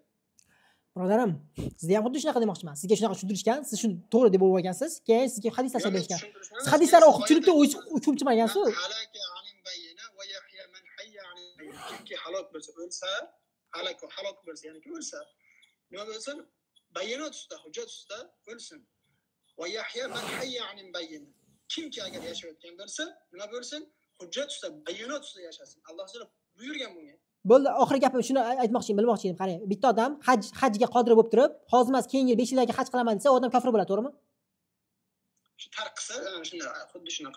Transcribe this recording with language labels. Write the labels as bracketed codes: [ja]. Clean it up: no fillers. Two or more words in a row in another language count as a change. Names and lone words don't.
[uz] Birodarim, sizga ham xuddi shunaqa demoqchiman. Sizga shunaqa tushuntirishgan, siz shuni to'g'ri deb o'ylagansiz, keyin sizga hadislar berishgan. Siz hadislarni o'qib tushunibdi, tushunmagansiz. Kimki halok bo'lsa, halok bo'lsa, ya'ni kim o'lsa, nima bo'lsin? Bayonot ustida, hujjat ustida o'lsin. [ar] ويحيى من حي عن بينة. [uz] Kimki agar yashayotgan bo'lsa, nima bo'lsin? Hujjat ustida, bayonot ustida yashasin. Alloh taolo buyurgan bunga. Bo'ldi, oxirgi gapim shuni aytmoqchi edim, bilmoqchi edim. Qarang, bitta odam hajga qodir bo'lib turib, hozir emas, keyingi 5 yillarga haj qilaman desa, odam kofir bo'ladi, to'g'rimi? Shu tark qilsa, shunday, xuddi shunaqa.